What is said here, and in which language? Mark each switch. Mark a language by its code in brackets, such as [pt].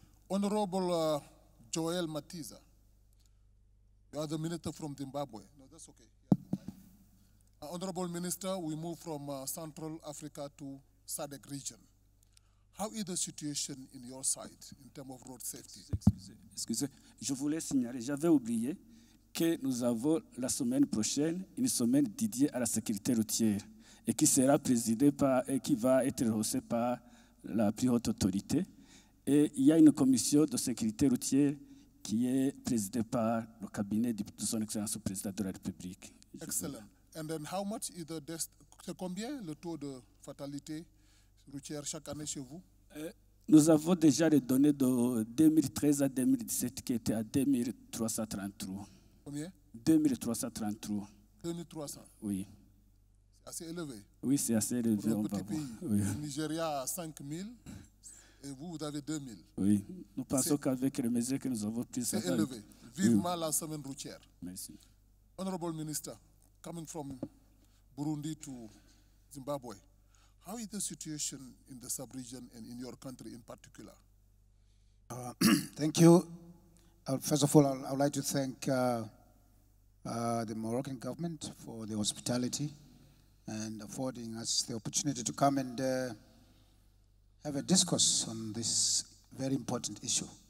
[en] Honorable Joel Matiza, you are the minister from Zimbabwe. No, that's okay. Honorable Minister, we move from Central Africa to SADC region. How is the situation in your side in terms of road safety? [fr] Excusez, je voulais signaler, j'avais oublié que nous avons la semaine prochaine une semaine dédiée à la sécurité routière et qui sera présidée et qui va être haussée par la plus haute autorité. Et il y a une commission de sécurité routière qui est présidée par le cabinet de son Excellence le Président de la République. Excellent. [en] And then how much is [fr] c'est combien le taux de fatalité routière chaque année chez vous? Nous avons déjà les données de 2013 à 2017 qui étaient à 2333. Combien? 2333. 2300? Oui. C'est assez élevé. Oui, c'est assez élevé. Pour un petit pays. Oui. Le Nigeria a 5000 et vous avez 2000. Oui. Nous pensons qu'avec les mesures que nous avons prises, c'est élevé. Vivement la semaine routière. Merci. [en] Honorable Minister, coming from Burundi to Zimbabwe, how is the situation in the sub-region and in your country in particular? Thank you. First of all, I would like to thank the Moroccan government for the hospitality and affording us the opportunity to come and have a discourse on this very important issue.